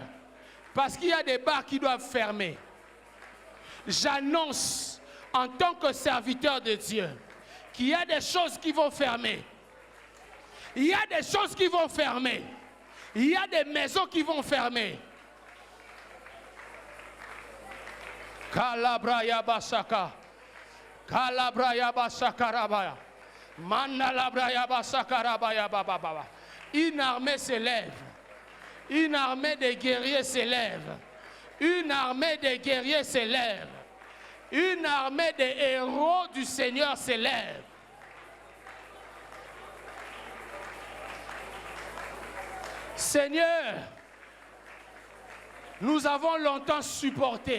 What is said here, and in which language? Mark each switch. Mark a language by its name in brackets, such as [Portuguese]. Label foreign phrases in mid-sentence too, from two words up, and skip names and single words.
[French] Parce qu'il y a des bars qui doivent fermer. J'annonce en tant que serviteur de Dieu qu'il y a des choses qui vont fermer. Il y a des choses qui vont fermer. Il y a des maisons qui vont fermer. Kalabraya basaka. Kalabraya basakarabaya. Mandalabraya basakarabaya bababa. Une armée s'élève. Une armée de guerriers s'élève. Une armée de guerriers s'élève. Une armée de héros du Seigneur s'élève. Seigneur, nous avons longtemps supporté.